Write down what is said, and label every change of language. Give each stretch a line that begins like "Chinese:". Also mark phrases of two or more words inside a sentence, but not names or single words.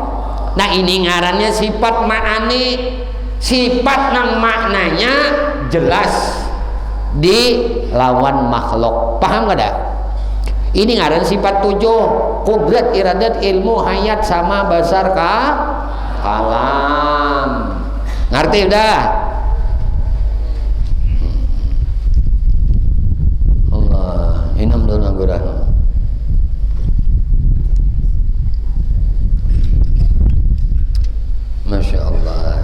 Banjar: Nah ini ngarannya sifat ma'ani, sifat nang maknanya jelas di lawan makhluk, paham gak dah? Ini ngaran sifat 7, kudrat iradat ilmu hayat sama basar kalam, ngerti udah? Inam dulu nangguran.
Arabic: Masya Allah.